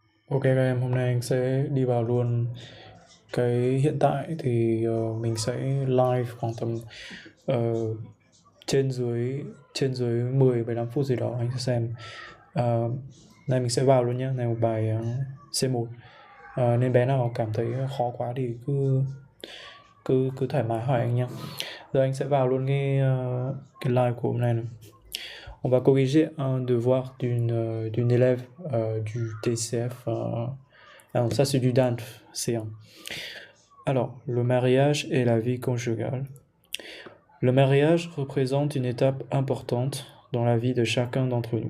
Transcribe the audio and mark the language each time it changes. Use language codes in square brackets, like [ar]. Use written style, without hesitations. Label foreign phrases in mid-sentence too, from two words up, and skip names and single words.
[vi] Ok các em, hôm nay anh sẽ đi vào luôn cái hiện tại thì mình sẽ live khoảng tầm ờ, trên dưới 10-15 phút gì đó anh sẽ xem. Nay mình sẽ vào luôn nhé, này một bài C1. Nên bé nào cảm thấy khó quá thì cứ thoải mái hỏi anh nhé. Giờ anh sẽ vào luôn cái live của hôm nay này. [fr] On va corriger un devoir d'une élève du TCF. Ah non, ça c'est du DANF, C1. Alors, le mariage et la vie conjugale. Le mariage représente une étape importante dans la vie de chacun d'entre nous.